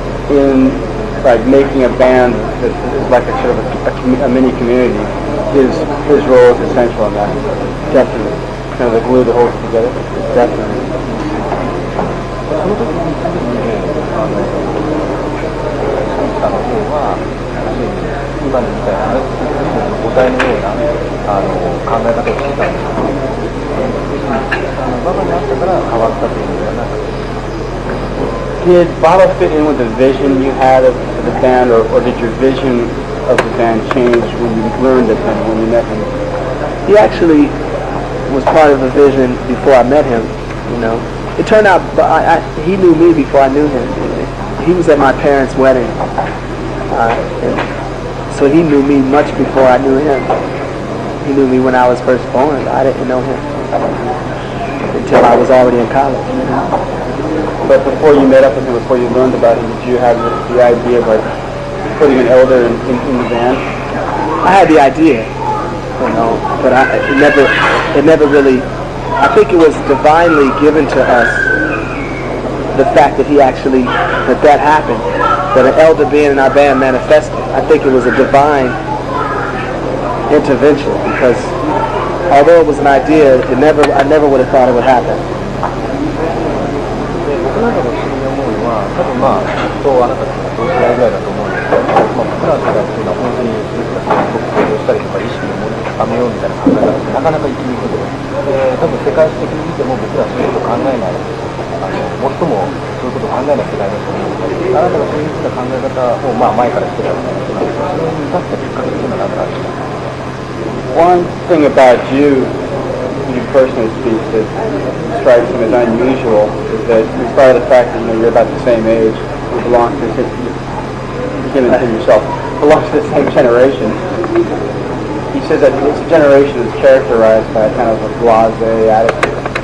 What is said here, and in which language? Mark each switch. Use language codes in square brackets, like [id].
[en] In like making a band that is like a sort of a mini community, his role is essential in that. Definitely. Kind of the glue that holds it together. Definitely. [ja] その時にさんの方は今のみたいな母体のような考え方をしてたんですけど、ババに会ったから変わったというのではなくて。 [en] Did Baba fit in with the vision you had of the band, or did your vision of the band change when you learned of him, when you met him? He actually was part of the vision before I met him, It turned out he knew me before I knew him. He was at my parents' wedding. So he knew me much before I knew him. He knew me when I was first born. I didn't know him until I was already in college. But before you met up with him, before you learned about him, did you have the idea of like putting an elder in the band? I had the idea, but it never really. I think it was divinely given to us, the fact that that happened, that an elder being in our band manifested. I think it was a divine intervention, because although it was an idea, I never would have thought it would happen. [ja] 僕なんかの不思議に思うのは、多分まあずっとあなたたちが同世代ぐらいだと思うんですけど、まあ、僕らの世代っていうのは本当に自分たちがすごく行動したりとか意識を高めようみたいな考え方ってなかなか行きにくくて、多分世界史的に見ても僕らはそういうこと考えない最もそういうことを考えない世代だと思うので、あなたがそういうふうな考え方をまあ前からしてたわけなんですけど、それに至ったきっかけっていうのは何かあるんですか？ [en] One thing about you, you personally speak, that strikes me as unusual is that, in spite of the fact that you're about the same age, you belong to yourself, belong to the same generation. He says that it's a generation that's characterized by a kind of a blasé attitude.